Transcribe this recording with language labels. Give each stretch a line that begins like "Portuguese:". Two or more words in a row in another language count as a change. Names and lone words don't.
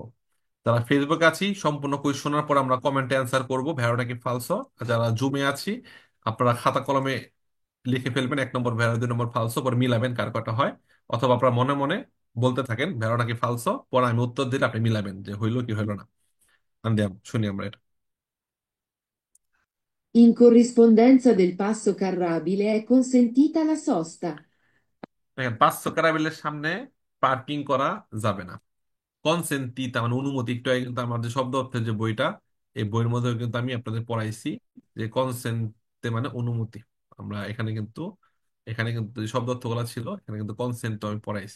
Bangla: যারা ফেসবুকে আছি, সম্পূর্ণ কুইজ শোনার পর আমরা কমেন্টে অ্যান্সার করবো ভ্যারোটা কি ফালসো। আর যারা জুমে আছি, আপনারা খাতা কলমে লিখে ফেলবেন 1 নম্বর ভ্যারো, 2 নম্বর ফালসো, পরে মিলাবেন কার কটা হয়। অথবা আপনারা মনে মনে বলতে থাকেন ভ্যারোটা কি ফালসো, পরে আমি উত্তর দিলে আপনি মিলাবেন যে হইলো কি হইলো না। আন্দিয়াম শুনি আমরা এটা।
Italian: In corrispondenza del passo carrabile è consentita la sosta.
Bangla: দেখেন, 500 ক্যারাবেলের সামনে পার্কিং করা যাবে না। কনসেন্টি তার মানে অনুমতি। একটু আগে কিন্তু আমাদের শব্দ অর্থের যে বইটা, এই বইয়ের মধ্যে কিন্তু আমি আপনাদের পড়াইছি যে কনসেন্টে মানে অনুমতি। আমরা এখানে কিন্তু যে শব্দ অর্থগুলো ছিল, এখানে কিন্তু কনসেন্ট আমি পড়াইছি।